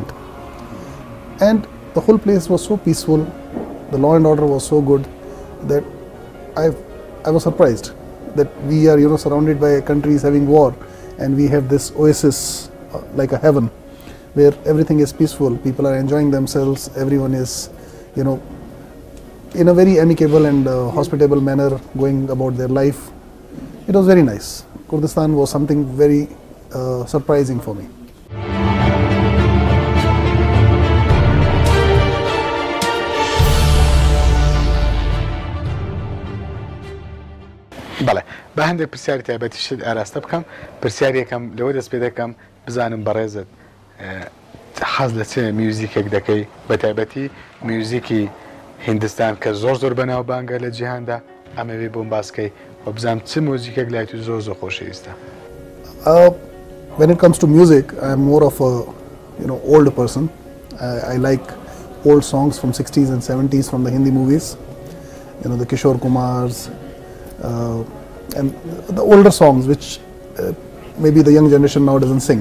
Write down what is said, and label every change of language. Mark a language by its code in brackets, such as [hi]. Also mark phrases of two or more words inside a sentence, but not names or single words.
[en] And the whole place was so peaceful, the law and order was so good that I was surprised that we are, surrounded by countries having war, and we have this oasis like a heaven where everything is peaceful, people are enjoying themselves, everyone is, in a very amicable and hospitable manner going about their life. It was very nice. Kurdistan was something very surprising for me. [ckb] بله به هەندێک پرسیاری تایبەتیشت ئاراستە بکەم پرسیارێکم لەوە دەست پێ دەکەم بزانم بەڕێزت حەز لە چ میوزیکێک دەکەی بە تایبەتی میوزیکی هیندستان کە زۆر بەناوبانگە لە جیهاندا ئەمەوێ بۆم باسکەی و بزانم چ مۆزیکێک لای تو زۆر خۆشەویستە. [en] When it comes to music, I am more of a old person. I like old songs from 60s and 70s from the Hindi movies. The Kishore Kumars and the older songs which maybe the young generation now doesn't sing.